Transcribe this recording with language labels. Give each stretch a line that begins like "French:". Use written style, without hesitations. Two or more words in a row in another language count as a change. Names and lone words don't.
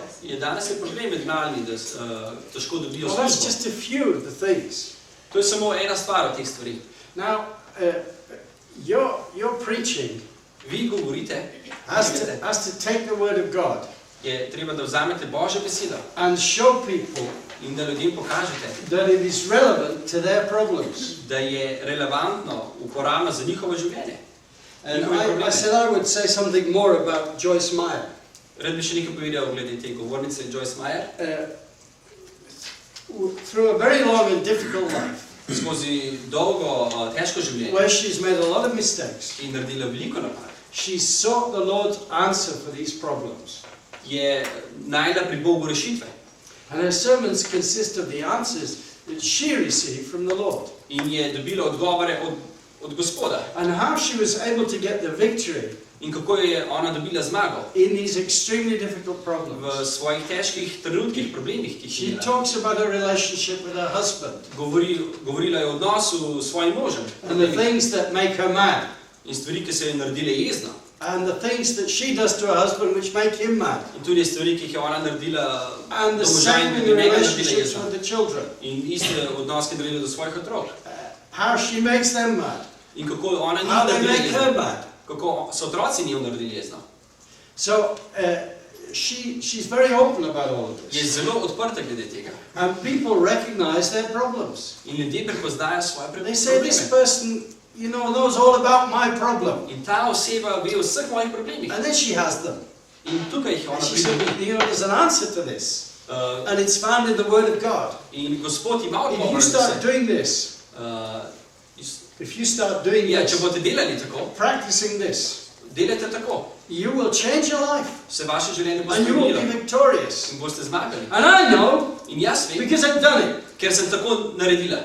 Slovenian: Danes je problem med mladimi, da težko dobijo
English: Well, that's
Slovenian: službo.
English: just a few of the things.
Slovenian: To je samo ena stvar od teh stvari.
English: Now, your preaching
Slovenian: Vi govorite,
English: has to take the word of God
Slovenian: je treba, da vzamete Božjo besedo
English: and show people
Slovenian: in da ljudem pokažete,
English: that it is relevant to their problems.
Slovenian: da je relevantno, uporabno za njihovo življenje.
English: And I said I would say something more about Joyce Meyer.
Slovenian: Rad bi še nekaj povedal glede te govornice Joyce Meyer.
English: Through a very long and difficult life,
Slovenian: Skozi dolgo, težko življenje
English: where she's made a lot of mistakes,
Slovenian: in naredila veliko napak.
English: she sought the Lord's answer for these problems.
Slovenian: je našla pri Bogu rešitve.
English: And her sermons consist of the answers that she received from the Lord.
Slovenian: In je dobila odgovore od Gospoda.
English: And how she was able to get the victory
Slovenian: In kako je ona dobila zmago
English: in these extremely difficult
Slovenian: v
English: problems.
Slovenian: svojih težkih trenutkih, problemih, ki jih
English: She
Slovenian: je imela.
English: talks about her relationship with her husband
Slovenian: Govorila je o odnosu s svojim možem
English: and the things that make her mad
Slovenian: in stvari, ki so jo naredile jezno.
English: and the things that she does to her husband which make him mad.
Slovenian: In tudi stvari, ki jih je ona naredila
English: And the
Slovenian: do moža
English: same
Slovenian: in in tudi
English: the
Slovenian: njega naredila
English: relationships
Slovenian: jezno.
English: with the children.
Slovenian: In iste odnos, ki je naredila do svojih otrok.
English: How she makes them mad.
Slovenian: In kako ona njih
English: How they
Slovenian: naredila
English: make her
Slovenian: jezno.
English: mad.
Slovenian: Kako so otroci njih naredili jezno.
English: So she's very open about all of
Slovenian: Je
English: this.
Slovenian: zelo odprta glede tega.
English: And people recognize their problems.
Slovenian: In ljudje prepoznajo svoje
English: They say this
Slovenian: probleme.
English: person, you know, knows all about my problem.
Slovenian: In ta oseba ve o vseh mojih problemih.
English: And then she has them.
Slovenian: In tukaj jih
English: And
Slovenian: ona
English: she said,
Slovenian: pridobi.
English: you know, there's an answer to this. Uh, And it's found in the Word of God.
Slovenian: in Gospod ima
English: If you
Slovenian: odgovor za
English: start
Slovenian: vse.
English: doing this, If you start doing
Slovenian: Ja, če
English: this,
Slovenian: boste delali tako,
English: practicing this,
Slovenian: delajte tako,
English: you will change your life
Slovenian: se vaše življenje bo
English: and you will be
Slovenian: spremenilo
English: victorious.
Slovenian: in boste zmagali.
English: And I know
Slovenian: In jaz vem,
English: because I've done it.
Slovenian: ker sem tako naredila.